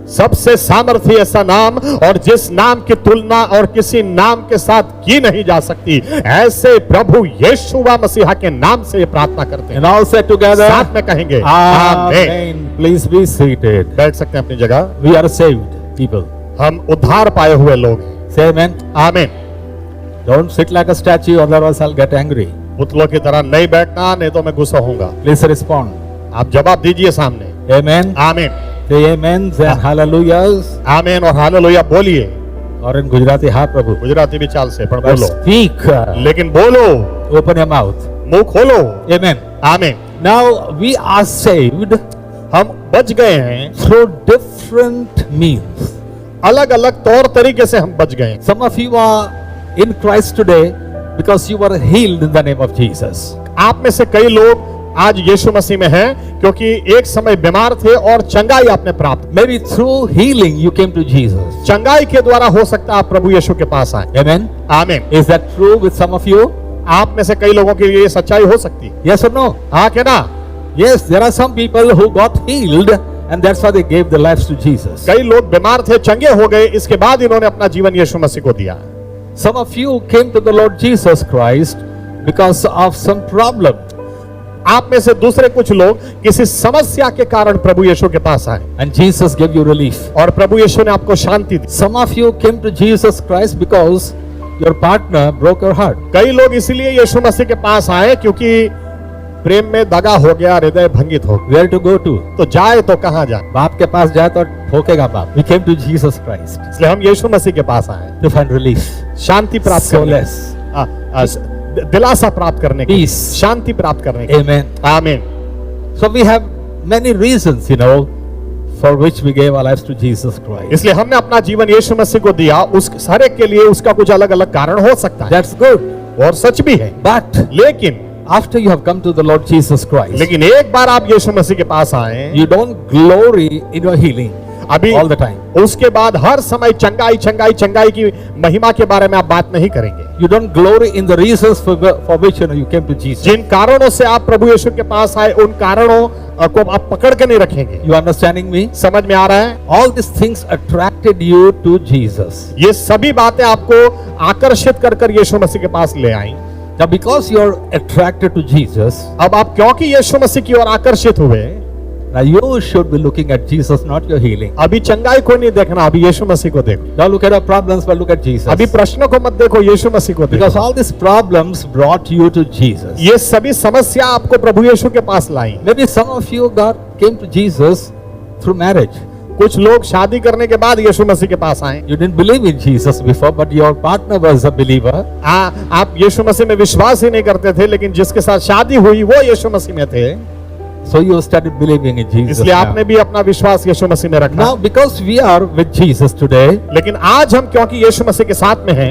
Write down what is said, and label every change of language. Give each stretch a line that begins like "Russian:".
Hindi: सबसे सामर्थी ऐसा नाम, और जिस नाम की तुलना और किसी नाम के साथ की नहीं जा सकती, ऐसे प्रभु यीशुवा मसीहा के नाम से ये प्रार्थना करते हैं।
English: And all said together,
Hindi: साथ में कहेंगे आमीन।
English: Amen. Please be seated.
Hindi: बैठ सकते हैं अपनी जगह।
English: We are saved people.
Hindi: हम उद्धार पाए हुए लोग हैं।
English: Say amen.
Hindi: आमीन।
English: Don't sit like a statue, otherwise I'll get angry.
Hindi: पुतलों की तरह नहीं बैठना, नहीं तो मैं गुस्सा होऊंगा।
English: Please respond.
Hindi: आप जवाब दीजिए सामने।
English: Amen.
Hindi: आमीन।
English: Say amens and hallelujahs.
Hindi: आमीन और हालेलुया बोलिए।
English: Or in Gujarati,
Gujarati: ha Prabhu.
Hindi: Gujarati भी चाल से पर
English: But
Hindi: बोलो,
English: speak.
Hindi: लेकिन बोलो,
English: Open your mouth.
Hindi: मुंह खोलो।
English: Amen.
Hindi: आमीन।
English: Now we are saved
Hindi: हम बच गए हैं,
English: through different means.
Hindi: अलग अलग तौर तरीके से हम बच गए हैं।
English: Some of you are in Christ today because you were healed in the name of Jesus.
Hindi: आप में से कई लोग आज यीशु मसीह में हैं क्योंकि एक समय बीमार थे और चंगाई आपने प्राप्त।
English: Maybe through healing you came to Jesus.
Hindi: चंगाई के द्वारा हो सकता है आप प्रभु यीशु के पास आए।
English: Amen.
Hindi: आमीन।
English: Is that true with some of you?
Hindi: आप में से कई लोगों के लिए ये सच्चाई हो सकती है।
English: Yes or no?
Hindi: हाँ क्या ना?
English: Yes, there are some people who got healed and that's why they gave their lives to Jesus.
Hindi: कई लोग बीमार थे, चंगे हो गए, इसके बाद इन्होंने अपना जीवन यीशु मसीह को दिया।
English: Some of you came to the Lord Jesus Christ because of some problem.
Hindi: आप में से दूसरे कुछ लोग किसी समस्या के कारण प्रभु यीशु के पास आए
English: And Jesus gave you relief.
Hindi: और प्रभु यीशु ने आपको शांति दी।
English: Some of you came to Jesus Christ because your partner broke your heart.
Hindi: कई लोग इसलिए यीशु मसीह के पास आए क्योंकि प्रेम में दगा हो गया, हृदय भंगित हो गया।
English: Where to go to?
Hindi: तो जाए तो कहाँ जाए? बाप के पास जाए तो ठोकेगा बाप.
English: We came to Jesus Christ
Hindi: इसलिए हम यीशु मसीह के पास आए,
English: to find relief,
Hindi: शांति प्राप्त करने,
English: solace.
Hindi: दिलासा प्राप्त करने के लिए,
English: Peace.
Hindi: शांति प्राप्त करने के लिए।
English: Amen.
Hindi: आमीन।
English: So we have many reasons, for which we gave our lives to Jesus Christ.
Hindi: इसलिए हमने अपना जीवन यीशु मसीह को दिया। उस हर एक के लिए उसका कुछ अलग अलग कारण हो सकता है
English: That's good.
Hindi: और सच भी है।
English: But
Hindi: लेकिन
English: after you have come to the Lord Jesus Christ,
Hindi: लेकिन एक बार आप यीशु मसीह के पास आए,
English: you don't glory in your healing
Hindi: अभी
English: all the time.
Hindi: उसके बाद हर समय चंगाई चंगाई चंगाई की महिमा के बारे में आप बात नहीं करेंगे।
English: You don't glory in the reasons for which you came to Jesus.
Hindi: जिन कारणों से आप प्रभु यीशु के पास आए, उन कारणों को आप पकड़ के नहीं रखेंगे।
English: You understanding me?
Hindi: समझ में आ रहा है?
English: All these things attracted you to Jesus.
Hindi: ये सभी बातें आपको आकर्षित कर कर यीशु मसीह के पास ले आई।
English: Now because you are attracted to Jesus,
Hindi: अब आप क्योंकि यीशु मसीह की ओर आकर्षित हुए,
English: now you should be looking at Jesus, not your healing.
Hindi: अभी चंगाई को नहीं देखना, अभी यीशु मसीह को देखो।
English: Don't look at your problems, but look at Jesus.
Hindi: अभी प्रश्नों को मत देखो, यीशु मसीह को
English: Because
Hindi: देखो।
English: all these problems brought you to Jesus.
Hindi: ये सभी समस्या आपको प्रभु यीशु के पास लाई।
English: Maybe some of you came to Jesus through marriage.
Hindi: कुछ लोग शादी करने के बाद यीशु मसीह के पास आए।
English: You didn't believe in Jesus before, but your partner was a believer.
Hindi: आप यीशु मसीह में विश्वास ही नहीं करते थे, लेकिन जिसके साथ शादी हुई वो यीशु मसीह में थे,
English: So you started believing in Jesus.
Hindi: इसलिए
English: now.
Hindi: आपने भी अपना विश्वास यीशु मसीह में रखा।
English: Now, because we are with Jesus today,
Hindi: लेकिन आज हम क्योंकि यीशु मसीह के साथ में हैं,